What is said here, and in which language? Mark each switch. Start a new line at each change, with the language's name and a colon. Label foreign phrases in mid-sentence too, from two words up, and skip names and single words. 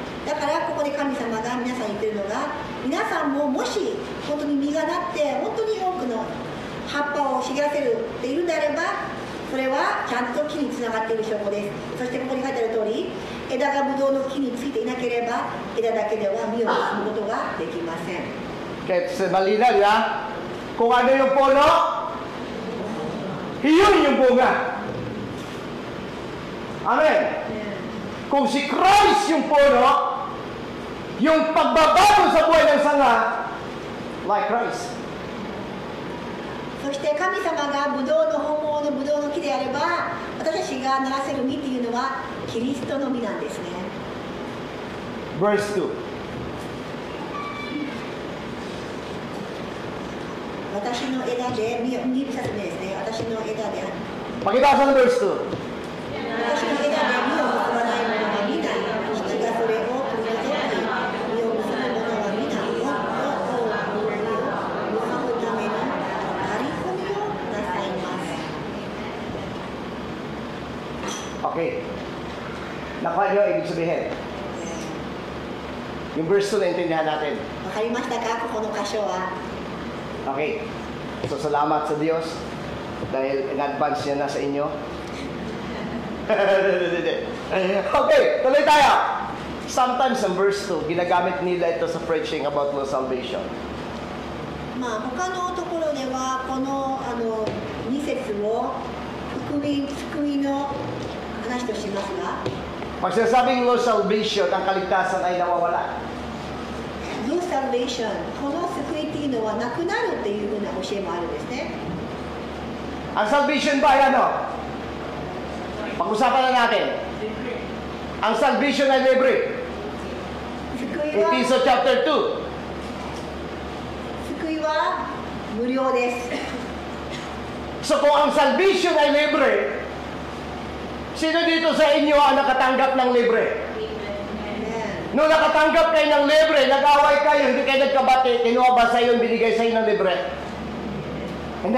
Japanese: だからここで神様が皆さん言ってるのが、皆さんももし本当に実がなって本当に多くの葉っぱを茂らせるっているんであれば、それはちゃんと木につながっている証拠です。そしてここに書いてある通り、枝がブドウの木についていなければ枝だけでは実を結ぶことができません。
Filipino: Kaya malinaw yan, kung ano yung puno, yun yung bunga. Amen. Kung si Christ yung puno, yung pagbabago sa buhay ng sanga,
English: like Christ.
Japanese: そして神様がブドウの本物のブドウの木であれば、私たちがならせる実っていうのはキリストの実なんですね。
English: Verse 2.
Japanese: 私の枝で実指さす目ですね。私の枝で
Filipino: Pakibasa ng verse 2.
Japanese: 私の枝で実を結ばない者は皆、父がそれを取り除き、実を結ぶ者は皆、もっと多くの実を結ぶための張り込みをなさいます。
Filipino: Okay. Nakuha niyo ibig sabihin. Yung verse 2 naintindihan natin.
Japanese: わかりましたか、ここの箇所は。
Filipino: Okay. So, salamat sa Diyos dahil
English: in advance
Filipino: niya na sa inyo. Okay, tuloy tayo.
English: Sometimes in verse 2,
Filipino: ginagamit nila ito sa
English: preaching about lost salvation.
Japanese: まあ他のところではこの2節を救いの話としますが、
Filipino: Pag sinasabing
English: lost salvation,
Filipino: ang kaligtasan ay nawawala.
English: your salvation
Japanese: この救いっていうのはなくなるっていうふうな教えもあるんですね。
Filipino: Ang salvation ba ay ano? Pag-usapan na natin. Ang salvation ay libre.
Japanese: 救いは
English: Ephesians chapter 2.
Japanese: 救いは無料です。
Filipino: So kung ang salvation ay libre, sino dito sa inyo ang nakatanggap ng libre? Amen. Nung nakatanggap kayo ng libre, nag-away kayo, hindi kayo nagkabati, kinuha ba sa iyo, binigay sa iyo ng libre? Hindi.